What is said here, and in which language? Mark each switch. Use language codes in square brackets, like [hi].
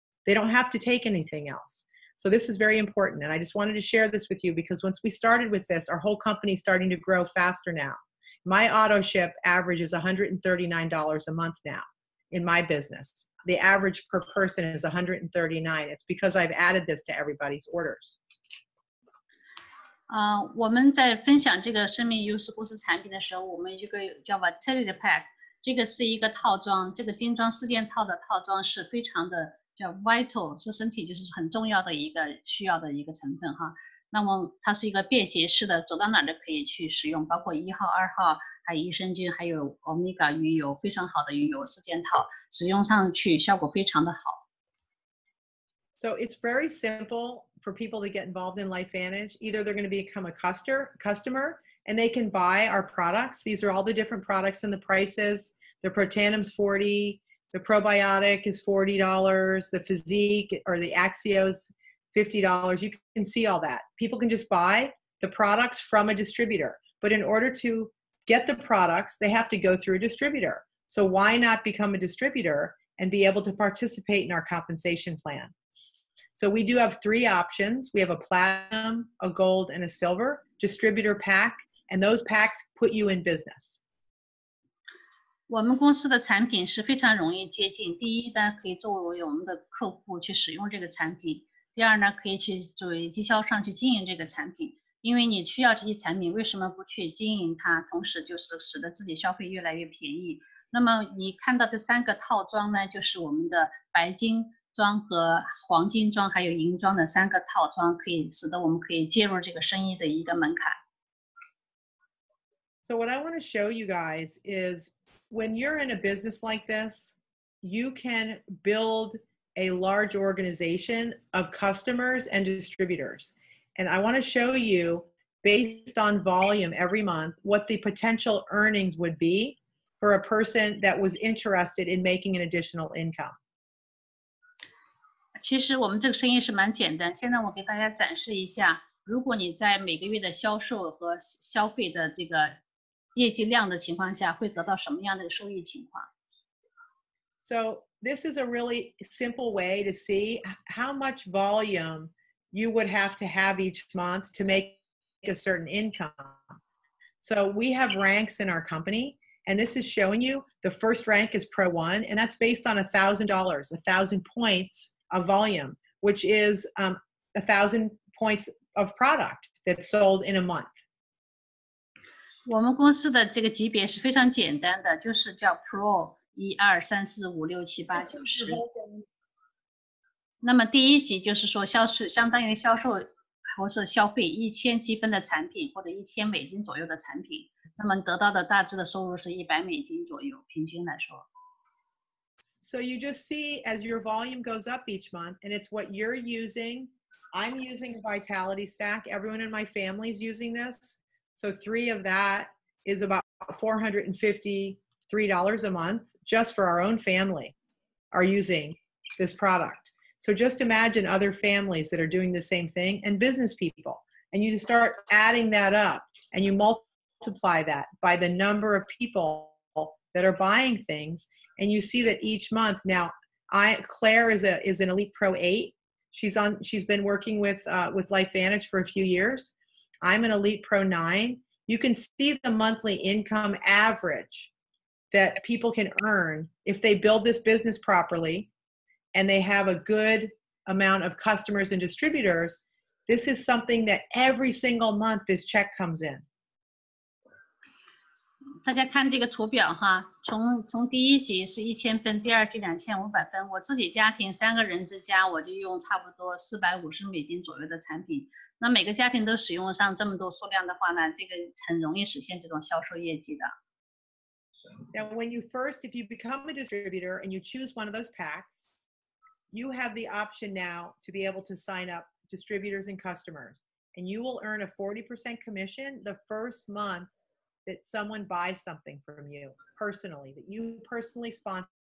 [en] They don't have to take anything else. So this is very important. And I just wanted to share this with you because once we started with this, our whole company is starting to grow faster now. My auto ship average is $139 a month now in my business. The average per person is $139. It's because I've added this to everybody's orders. [zh] 我们在分享这个生命优势公司产品的时候，我们有一个叫 Vitality Pack， 这个是一个套装，这个精装4件套的套装是非常的叫 vital， 是身体就是很重要的一个需要的一个成分哈。那么它是一个便携式的，走到哪儿都可以去使用，包括1号、2号，还有益生菌，还有 Omega 鱼油，非常好的鱼油4件套，使用上去效果非常的好。 [en] So it's very simple for people to get involved in LifeVantage. Either they're going to become a customer and they can buy our products. These are all the different products and the prices. The Protandim's $40, the probiotic is $40, the Physique or the Axios $50. You can see all that. People can just buy the products from a distributor. But in order to get the products, they have to go through a distributor. So why not become a distributor and be able to participate in our compensation plan? So we do have 3 options. We have a platinum, a gold, and a silver distributor pack, and those packs put you in business. [zh] 我们公司的产品是非常容易接近。第一呢，可以作为我们的客户去使用这个产品；第二呢，可以去作为经销商去经营这个产品。因为你需要这些产品，为什么不去经营它？同时就是使得自己消费越来越便宜。那么你看到这3个套装呢，就是我们的白金装和黄金装还有银装的3个套装，可以使得我们可以介入这个生意的一个门槛。 [en] So what I want to show you guys is when you're in a business like this, you can build a large organization of customers and distributors. And I want to show you, based on volume every month, what the potential earnings would be for a person that was interested in making an additional income. [zh] 其实我们这个生意是蛮简单。现在我给大家展示一下，如果你在每个月的销售和消费的这个业绩量的情况下，会得到什么样的收益情况。 [en] So this is a really simple way to see how much volume you would have to have each month to make a certain income. So we have ranks in our company, and this is showing you the first rank is Pro 1, and that's based on $1,000, 1,000 points of volume, which is 1,000 points of product that's sold in a month. [zh] 我们公司的这个级别是非常简单的，就是叫 Pro 1、2、3、4、5、6、7、8、9、10。那么第一级就是说相当于销售或是消费1000积分的产品或者1000美金左右的产品，那么得到的大致的收入是100美金左右，平均来说。 [en] So you just see as your volume goes up each month, and it's what you're using. I'm using a Vitality Stack. Everyone in my family is using this. So 3 of that is about $453 a month just for our own family are using this product. So just imagine other families that are doing the same thing and business people. And you start adding that up and you multiply that by the number of people that are buying things. And you see that each month now, Claire is an Elite Pro 8. She's been working with LifeVantage for a few years. I'm an Elite Pro 9. You can see the monthly income average that people can earn if they build this business properly and they have a good amount of customers and distributors. This is something that every single month this check comes in. [zh] 大家看这个图表哈，从第一级是1000分，第二级2500分。我自己家庭3个人之家，我就用差不多450美金左右的产品。那每个家庭都使用上这么多数量的话呢，这个很容易实现这种销售业绩的。 [en] Now, if you become a distributor and you choose one of those packs, you have the option now to be able to sign up distributors and customers, and you will earn a 40% commission the first month that someone buys something from you personally, that you personally sponsor.